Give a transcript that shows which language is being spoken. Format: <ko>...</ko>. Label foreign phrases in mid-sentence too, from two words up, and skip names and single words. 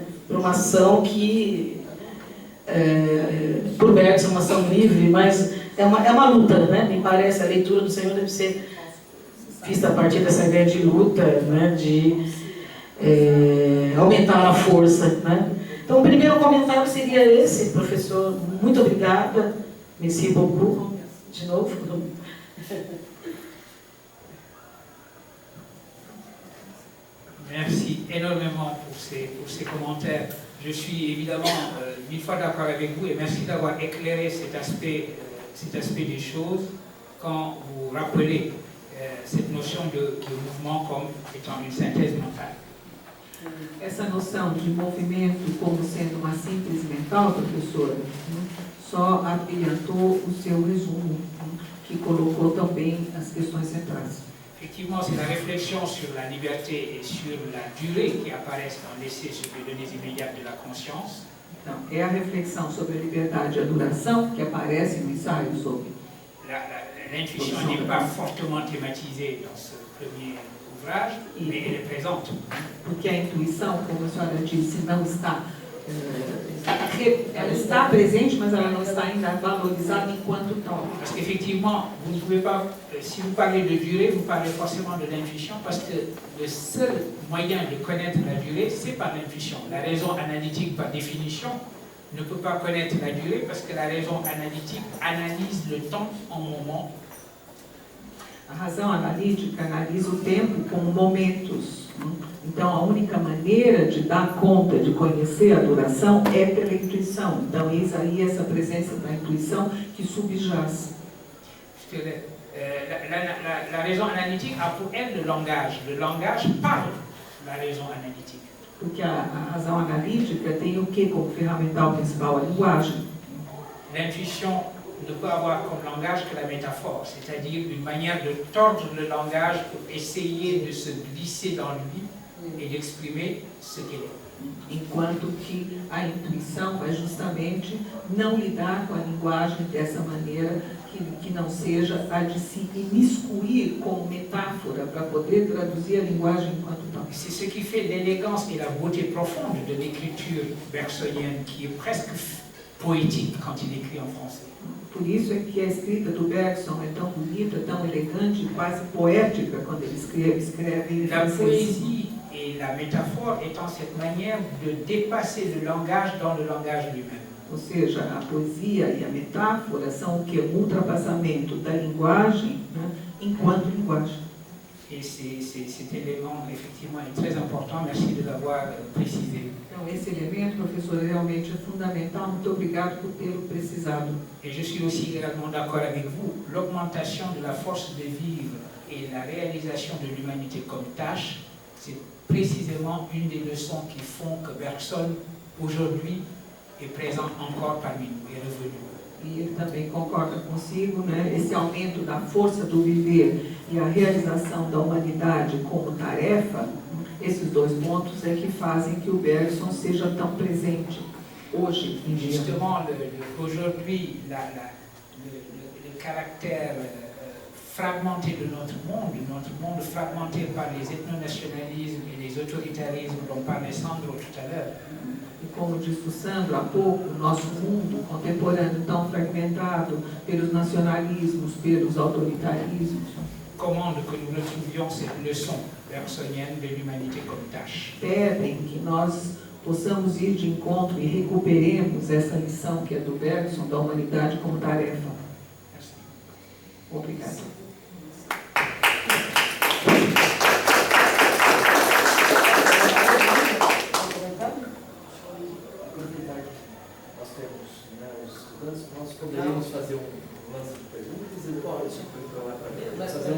<pt>Para uma ação que, por Bergson, uma ação livre, mas é uma luta, né? Me parece, a leitura do Senhor deve ser vista a partir dessa ideia de luta, né? De aumentar a força, né? Então, o primeiro comentário seria esse, professor. Muito obrigada.</pt> <fr>Merci beaucoup.</fr> <pt>De novo.</pt> <fr>Merci énormément pour ces commentaires. Je suis évidemment 1000 fois d'accord avec vous et merci d'avoir éclairé cet aspect des choses quand vous rappelez cette notion de mouvement comme étant une synthèse mentale.</fr> <pt>Essa noção de movimento como sendo uma síntese mental, professora, só abrilhantou o seu resumo, que colocou também as questões centrais.</pt> <fr>Effectivement, c'est la réflexion sur la liberté et sur la durée qui apparaissent dans l'essai sur les données immédiates de la conscience.</fr> <pt>Então, é a reflexão sobre a liberdade e a duração que aparece no ensaio sobre.</pt> <fr>L'intuition n'est pas fortement thématisée dans ce premier ouvrage, mais elle est présente.</fr> <pt>Porque a intuição, como a senhora disse, não está... ela está presente, mas ela não está ainda valorizada enquanto tal.</pt> <fr>Parce qu'effectivement, vous ne pouvez pas, si vous parlez de durée, vous parlez forcément de l'intuition, parce que le seul moyen de connaître la durée, c'est par l'intuition. La raison analytique, par définition, ne peut pas connaître la durée, parce que la raison analytique analyse le temps en moments.</fr> <pt>A razão analítica analisa o tempo como momentos. Então, a única maneira de dar conta, de conhecer a duração, é pela intuição. Então, eis aí essa presença da intuição que subjaz.</pt> <fr>La raison analytique a pour elle le langage. Le langage parle la raison analytique.</fr> <pt>Porque a razão analítica tem o que como ferramental principal? A linguagem.</pt> <fr>L'intuition ne peut avoir comme langage que la métaphore, c'est-à-dire une manière de tordre le langage pour essayer de se glisser dans lui et d'exprimer ce qu'il est.</fr> <pt>enquanto que a intuição vai justamente não lidar com a linguagem dessa maneira que não seja a de se imiscuir como metáfora para poder traduzir a linguagem enquanto tal.</pt> <fr>C'est ce qui fait l'élégance et la beauté profonde de l'écriture bergsonienne, qui est presque poétique quand il écrit en français.</fr> <pt>Por isso é que a escrita do Bergson é tão bonita, tão elegante, quase poética quando ele escreve em</pt> <fr>La</fr> <pt>francês.</pt> <fr>poésie et la métaphore étant cette manière de dépasser le langage dans le langage lui-même.</fr> <pt>Ou seja, a poesia e a metáfora são o que? O ultrapassamento da linguagem, né, enquanto linguagem.</pt> <fr>Et cet élément, effectivement, est très important. Merci de l'avoir précisé.</fr> <pt>Então, esse elemento, professor, realmente é fundamental. Muito obrigado por tê-lo precisado.</pt> <fr>Et je suis aussi également d'accord avec vous. L'augmentation de la force de vivre et la réalisation de l'humanité comme tâche, c'est précisément une des leçons qui font que Bergson, aujourd'hui, est présent encore parmi nous, est revenu.</fr> <pt>E ele também concorda consigo, né? Esse aumento da força do viver e a realização da humanidade como tarefa, esses dois pontos é que fazem que o Bergson seja tão presente hoje em dia.</pt> <fr>Justement, aujourd'hui, le caractère fragmenté de notre monde fragmenté par les ethnonationalismes et les autoritarismes dont parlait Sandro tout à l'heure.</fr> <pt>E como disse o Sandro há pouco, o nosso mundo contemporâneo tão fragmentado pelos nacionalismos, pelos autoritarismos,</pt> <fr>Commande que nous retrouvions cette leçon bergsonienne de l'humanité comme tâche.</fr> <pt>pedem que nós possamos ir de encontro e recuperemos essa lição que é do Bergson, da humanidade como tarefa.</pt> <fr>Merci.</fr> <pt>Obrigada. Nós poderíamos fazer um lance de perguntas e depois para lá para mesa,</pt>